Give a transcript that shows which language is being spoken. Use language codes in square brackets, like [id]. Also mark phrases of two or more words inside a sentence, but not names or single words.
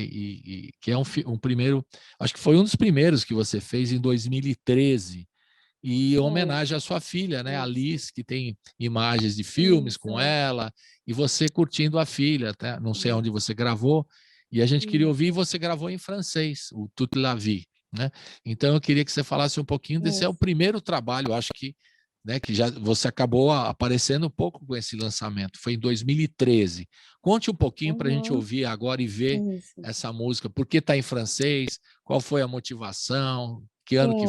[pt] E que é um primeiro, acho que foi um dos primeiros que você fez em 2013, e homenagem à sua filha, né, Alice, que tem imagens de filmes com Isso, ela, e você curtindo a filha, tá? Não sei onde você gravou, e a gente queria ouvir, e isso, você gravou em francês, o Toute la vie, né? Então eu queria que você falasse um pouquinho desse, é o isso. primeiro trabalho, acho que, né, que já você acabou aparecendo um pouco com esse lançamento, foi em 2013. Conte um pouquinho para a gente Uhum. ouvir agora e ver Isso. essa música, por que está em francês, qual foi a motivação, que ano que